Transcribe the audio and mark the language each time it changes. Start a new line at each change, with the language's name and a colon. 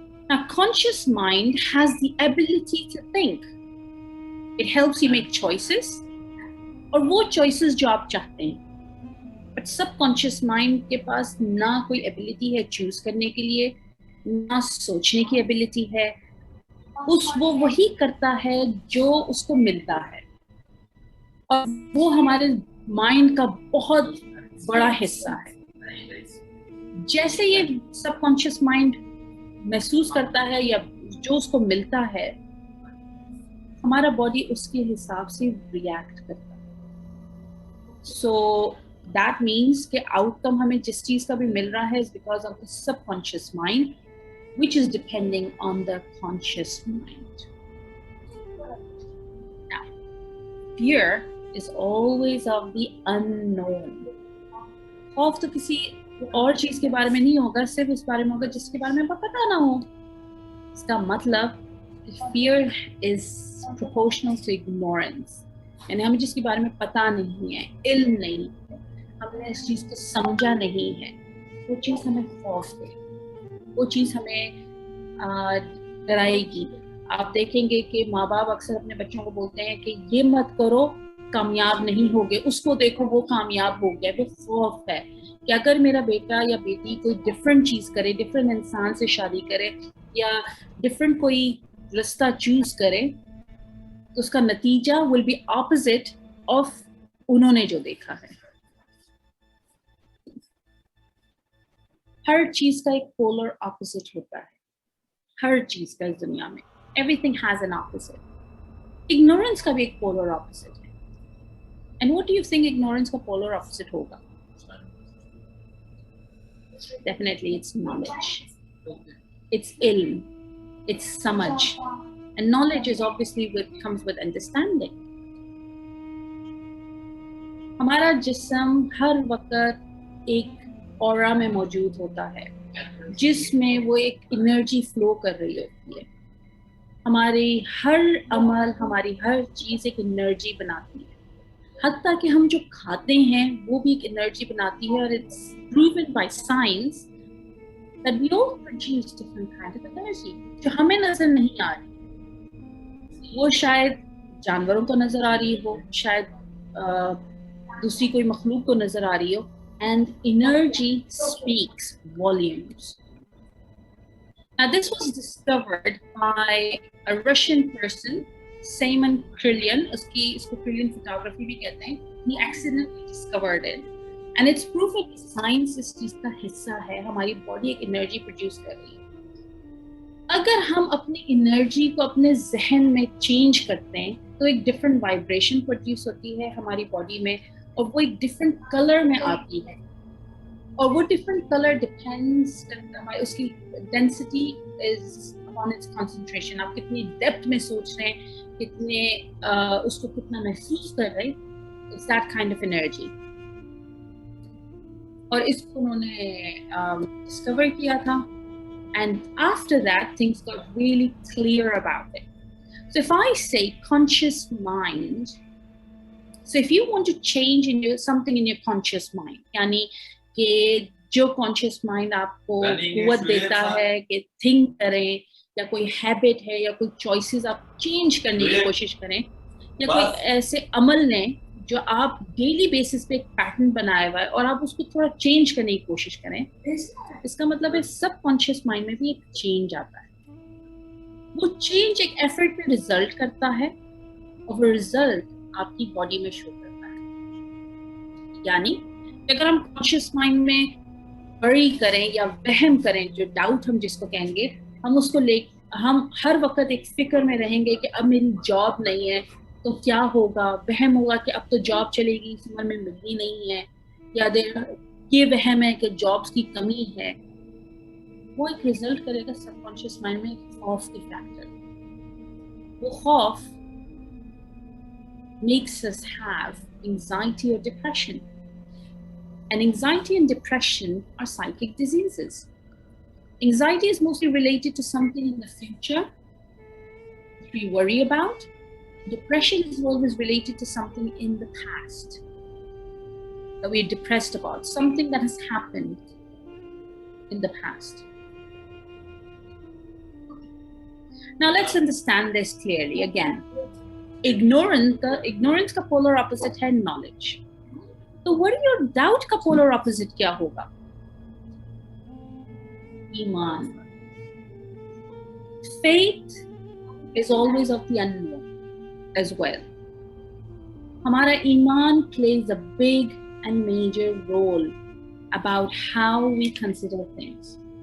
English: Now, conscious mind has the ability to think. It helps you make choices,
Hindi: और वो choices जो आप चाहते हैं. बट सबकॉन्शियस माइंड के पास ना कोई एबिलिटी है चूज करने के लिए, ना सोचने की एबिलिटी है. वो वही करता है जो उसको मिलता है, और वो हमारे माइंड का बहुत बड़ा हिस्सा है. जैसे ये सबकॉन्शियस माइंड महसूस करता है या जो उसको मिलता है, हमारा बॉडी उसके हिसाब से रिएक्ट करता है.
English: so that means कि outcome
Hindi: हमें जिस चीज का भी मिल रहा है
English: is because of the subconscious mind, which is depending on the conscious mind. Now, fear is always of the unknown.
Hindi: खौफ तो किसी और चीज के बारे में नहीं होगा, सिर्फ उस बारे में होगा जिसके बारे में पता ना हो. इसका मतलब
English: fear is proportional to ignorance.
Hindi: यानी हमें जिसके बारे में पता नहीं है, इल्म नहीं है, हमने इस चीज को समझा नहीं है, वो चीज हमें खौफ देगी, वो चीज हमें डराएगी. आप देखेंगे कि माँ बाप अक्सर अपने बच्चों को बोलते हैं कि ये मत करो, कामयाब नहीं होगे, उसको देखो वो कामयाब हो गया. वो खौफ है कि अगर मेरा बेटा या बेटी कोई डिफरेंट चीज करे, डिफरेंट इंसान से शादी करे या डिफरेंट कोई रास्ता चूज करे, तो उसका नतीजा
English: will be opposite of
Hindi: उन्होंने जो देखा है. हर चीज का एक पोलर ऑपोजिट होता है, हर चीज का इस दुनिया में.
English: Everything has an opposite.
Hindi: Ignorance का भी एक पोलर ऑपोजिट है.
English: And what do you think ignorance का polar opposite होगा? Definitely it's knowledge, it's इल्म, it's समझ. And knowledge is obviously comes with understanding.
Hindi: हमारा जिस्म हर वक्त एक ऑरा में मौजूद होता है, जिसमें वो एक एनर्जी फ्लो कर रही होती है. हमारी हर अमल, हमारी हर चीज एक एनर्जी बनाती है. हत्ता कि हम जो खाते हैं वो भी एक एनर्जी बनाती है.
English: और it's proven by science that we all produce different kinds of energy
Hindi: जो हमें नजर नहीं आ रही. वो शायद जानवरों को नजर आ रही हो, शायद दूसरी कोई मखलूक को नजर आ रही हो.
English: And energy speaks volumes. Now this was discovered by a Russian person, Simon Krillian.
Hindi: इसको Krillian photography भी कहते हैं.
English: He accidentally discovered it. And it's proof that science
Hindi: इस चीज का हिस्सा है. हमारी बॉडी एक एनर्जी प्रोड्यूस कर रही है. अगर हम अपनी एनर्जी को अपने जहन में चेंज करते हैं तो एक डिफरेंट वाइब्रेशन प्रोड्यूस होती है हमारी बॉडी में, और वो एक डिफरेंट कलर में आती है.
English: और वो different colour depends, उसकी density is upon its concentration.
Hindi: आप कितनी डेप्थ में सोच रहे हैं, कितने उसको कितना महसूस कर रहे हैं,
English: It's that kind of energy.
Hindi: और इसको उन्होंने डिस्कवर किया था.
English: And after that, things got really clear about it. So if I say conscious mind, so if you want to change something in your conscious mind,
Hindi: यानी कि जो conscious mind आपको कुव्वत देता है कि think करें, या कोई habit है या कोई choices आप change करने की कोशिश करें, या कोई ऐसे अमल ने जो आप डेली बेसिस पे एक पैटर्न बनाया हुआ है और आप उसको थोड़ा चेंज करने की कोशिश करें, इसका मतलब है सबकॉन्शियस माइंड में भी एक चेंज आता है. वो चेंज एक एफर्ट में रिजल्ट करता है और वो रिजल्ट आपकी बॉडी में शो करता है. यानी अगर हम कॉन्शियस माइंड में वरी करें या वहम करें, जो डाउट हम जिसको कहेंगे, हम उसको हम हर वक्त एक फिक्र में रहेंगे कि अब मेरी जॉब नहीं है तो क्या होगा. वहम होगा कि अब तो जॉब चलेगी, इस उम्र में मिलनी नहीं है, या ये वहम है कि जॉब्स की कमी है. वो एक रिजल्ट करेगा सबकॉन्शियस माइंड में खौफ की फैक्टर. वो खौफ
English: makes us have anxiety or depression. And anxiety and depression are psychic diseases. Anxiety is mostly related to something in the future which we worry about. Depression is always related to something in the past that we're depressed about, something that has happened in the past. Now let's understand this clearly again. Ignorance का polar opposite है knowledge.
Hindi: तो worry और doubt का polar opposite क्या होगा? Iman.
English: Faith is always of the unknown as well.
Hindi: हमारा ईमान
English: plays a big and major role about how we consider things.